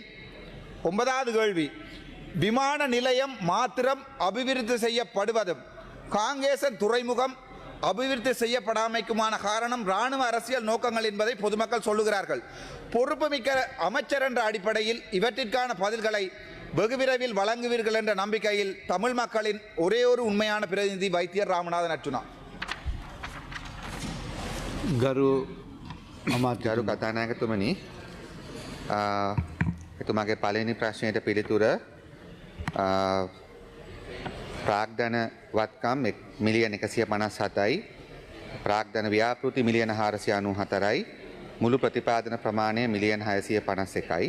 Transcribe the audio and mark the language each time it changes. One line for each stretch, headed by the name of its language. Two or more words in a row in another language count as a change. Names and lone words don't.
Tamil: 9வது கேள்வி, விமான நிலையம் மாத்திரம் அபிவிருத்தி செய்யப்படுவதும் காங்கேசன் துறைமுகம் அபிவிருத்தி செய்யப்படாமைக்குமான காரணம் இராணுவ அரசியல் நோக்கங்கள் என்பதை பொதுமக்கள் சொல்லுகிறார்கள். பொறுப்புமிக்க அமைச்சர் என்ற அடிப்படையில் இவற்றிற்கான பதில்களை வெகு விரைவில் வழங்குவீர்கள் என்ற நம்பிக்கையில் தமிழ் மக்களின் ஒரே ஒரு உண்மையான பிரதிநிதி வைத்தியர் ராமநாதன் அர்ச்சுனா.
Sinhala: ගරු අමාත්‍ය ගරු කතානායකතුමනි, එතුමාගේ පළවෙනි ප්‍රශ්නයට පිළිතුර ප්‍රාග්ධන වත්කම් මිලියන 157යි, ප්‍රාග්ධන ව්‍යාපෘති මිලියන 494යි, මුළු ප්‍රතිපාදන ප්‍රමාණය මිලියන 651යි.